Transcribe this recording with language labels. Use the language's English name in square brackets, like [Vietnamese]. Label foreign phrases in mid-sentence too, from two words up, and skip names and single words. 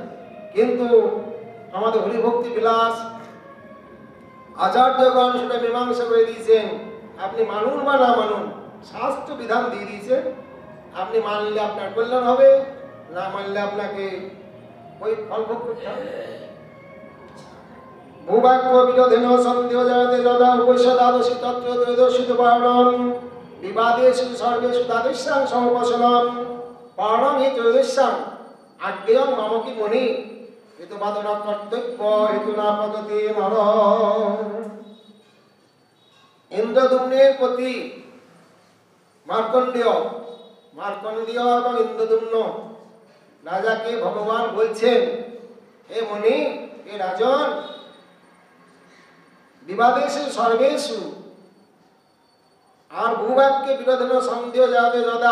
[Bangla] কিন্তু আমাদের হরিভক্তি বিলাস আচার্যগণ সেটা মীমাংসা করে দিয়েছেন। আপনি মানুন বা না মানুন, শাস্ত্র বিধান দিয়ে দিয়েছেন। আপনি মানলে আপনার কল্যাণ হবে, না মানলে আপনাকে ওই ফল ভোগ করতে হবে। [Sanskrit] ভূবাক্য বিরোধেন সন্দেহ জয়তে যদা উপৈষদাদশি তত্র ত্রয়োদশিত পারণম বিবাদেষু সর্বেষু দ্বাদশ্যাং সমপশনম পারণম হি ত্রয়োদশ্যাং আজ্ঞেয়ং মম কি মনি হেতুবাদন কর্তব্য হেতু না পদতে নর। [Bangla] ইন্দ্রদুম্নের প্রতি মার্কণ্ডেয় এবং ইন্দ্রদুম্ন রাজাকে ভগবান বলছেন, হে মনি, হে রাজন, [Sanskrit] বিবাদেষু সর্বেষু, [Bangla] আর [Sanskrit] ভূবাক্যে বিরোধেন [Bangla] সন্দেহ যাবে যদা।